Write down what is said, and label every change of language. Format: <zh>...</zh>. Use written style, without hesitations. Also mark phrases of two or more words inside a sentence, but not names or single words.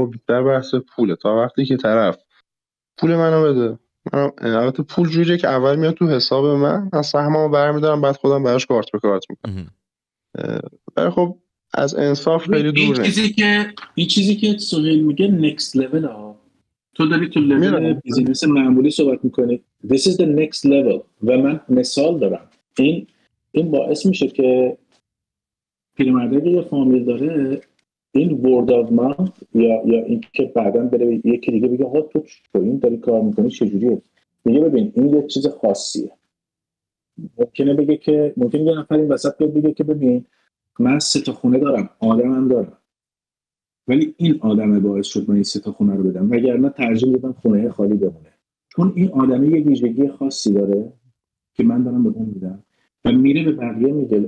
<fa>خب بیشتر بحث پوله. تا وقتی که طرف پول منو بده البته پول جوریه که اول میاد تو حساب من سهممو برمی‌دارم، بعد خودم براش کارت به کارت میکنم. ولی خب از انصاف خیلی دوره. این چیزی که سهیل میگه</fa> <en>next level</en> <fa>ها، تو داری تو</fa> <en>level business</en> <fa>معمولی صحبت میکنی.</fa> <en>This is the next level.</en> <fa>و من مثال دارم. این باعث میشه که پیرمرده که یه فامیل داره، این</fa> <en>word of mouth</en> <fa>یا این که بعداً بره یکی دیگه بگه آقا تو این داری کار میکنی چجوریه، میگه ببین این یه چیز خاصیه. ممکنه یه نفر این وسط بگه که ببین من 3 خونه دارم، آدمم دارم، ولی این آدمه باعث شد من این 3 خونه رو بدم، وگرنه ترجیح میدم خونه خالی بمونه، چون این آدمه یه ویژگی خاصی داره که من دارم به اون میدم و میره به بقیه میگه.</fa>